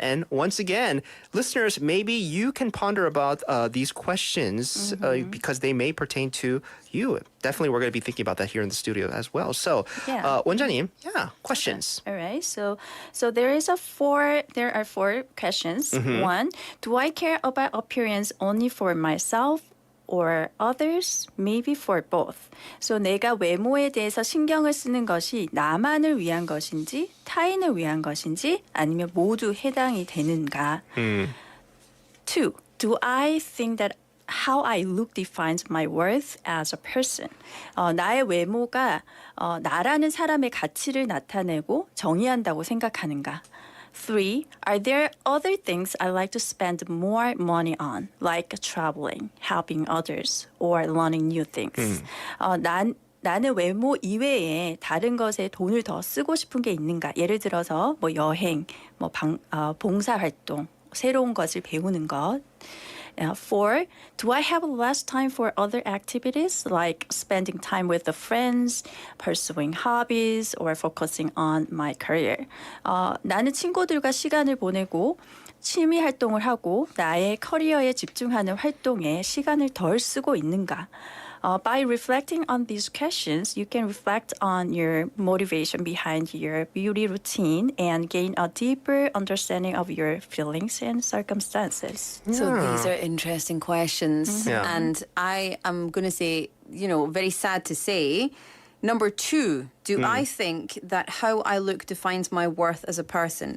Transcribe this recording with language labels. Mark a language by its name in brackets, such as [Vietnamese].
[English] And once again, listeners, maybe you can ponder about these questions because they may pertain to you. Definitely, we're going to be thinking about that here in the studio as well. So, Yeah. 원장님, questions. All right, so there are four questions. One, do I care about appearance only for myself or others? Maybe for both. [Korean] So 내가 외모에 대해서 신경을 쓰는 것이 나만을 위한 것인지, 타인을 위한 것인지, 아니면 모두 해당이 되는가? [English] Two, do I think that how I look defines my worth as a person? [Korean] 나의 외모가 나라는 사람의 가치를 나타내고 정의한다고 생각하는가? [English] Three, are there other things I like to spend more money on, like traveling, helping others, or learning new things? [Korean] 나는 외모 이외에 다른 것에 돈을 더 쓰고 싶은 게 있는가? 예를 들어서 뭐 여행, 봉사활동, 새로운 것을 배우는 것. [English] Four, do I have less time for other activities like spending time with the friends, pursuing hobbies, or focusing on my career? [Korean] 나는 친구들과 시간을 보내고 취미 활동을 하고 나의 커리어에 집중하는 활동에 시간을 덜 쓰고 있는가? [English] By reflecting on these questions, you can reflect on your motivation behind your beauty routine and gain a deeper understanding of your feelings and circumstances. So these are interesting questions. Yeah. And I am going to say, very sad to say, number two, do I think that how I look defines my worth as a person?